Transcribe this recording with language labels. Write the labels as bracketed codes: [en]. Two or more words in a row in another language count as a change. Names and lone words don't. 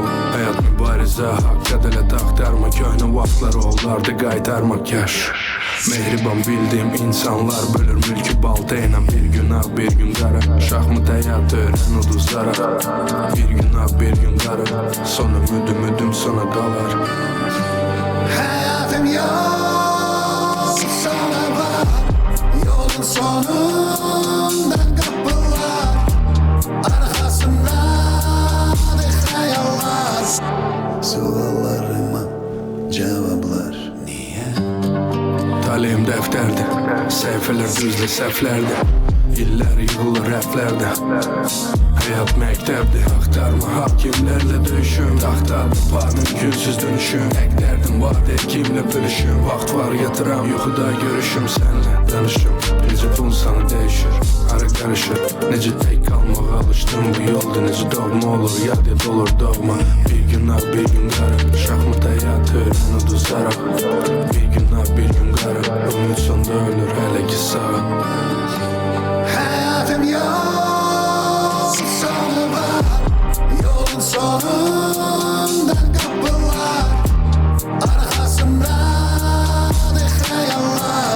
[az] Həyat mübarizə, haqq ədələt axtarma. Köhnə vaxtları olardı qaytarmaq yaş. Mehriban bildiğim insanlar bölür mülkü baltayla. Bir gün ağ bir gün qara. Şahmut həyat öyrən uduzlara. Bir gün ağ bir gün qara. Son ümidim sona dalar. [tr] Hayatım yok sana var. Yolun sonundan kapılar. Arkasında ne hayallar. Suallarıma cevaplar. [az] Talihim dəftərdir, səhifələr düzlü səhvlərdir. İllər yığılır rəflərdə. Həyat məktəbdir, axtarma hakimlərlə döyüşüm. Taxtadır var mümkünsüz dönüşüm. Tək dərdim var, tək kimlə bölüşüm. Vaxt var yatıram, yuxuda görüşüm. Sənlə danışım, necə bun sana dəyişir. Ara qarışır, necə tək qalmağa alışdım. Bu yolda necə doğma olur, yad yad olur doğma. Bir gün ağ, bir gün qara. Şahmat həyat öyrən uduzaraq. Bir gün ağ, bir gün qara. Ümid sonda ölür hələ ki sağ. [tr] Hayatım yok sana var. Yolun sonundan kapılar. Arkasında ne hayallar.